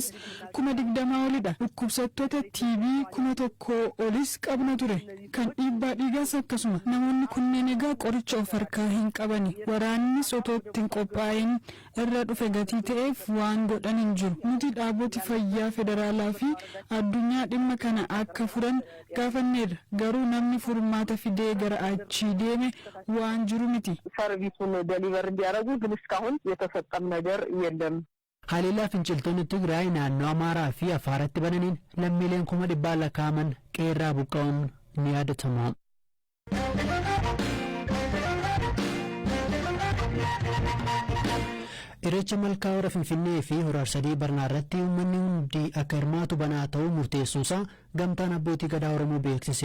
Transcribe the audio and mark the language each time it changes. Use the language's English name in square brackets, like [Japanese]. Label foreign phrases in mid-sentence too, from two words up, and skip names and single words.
[Oromo] 20,000 olidha dhukkubsattoota TB 1,000 olis qabna ture kan dhiibbaa dhiigaas akkasuma namoonni kunneen egaa qoricha of harkaa hin qabani waraannis otoo ittiin qophaa'in irra dhufe gatii ta'eef waan godhan hin jiru nuti dhaaboti fayyaa federaalaa fi addunyaa dhimma kana akka furan gaafanneerra garuu namni furmaata fidee gara achii deeme waan jiru miti [Amharic] ሰርቪሱን ዴሊቨር እንዲያደርጉ ግን እስካሁን የተፈጸመ ነገር የለም [Oromo] Haliilaa finciltoonni Tigraay naannoo Amaaraa fi Afaaratti bananiin lammiileen 100,000 lakkaa'aman qeerraa buqqa'uun ni yaadatama. Irreecha malkaa hora Finfinnee fi hora Arsadii Barnaa irratti uummanni hundi akka hirmaatu banaa ta'uu murteessuusaa gamtaan abbootii gadaa Oromoo beeksise.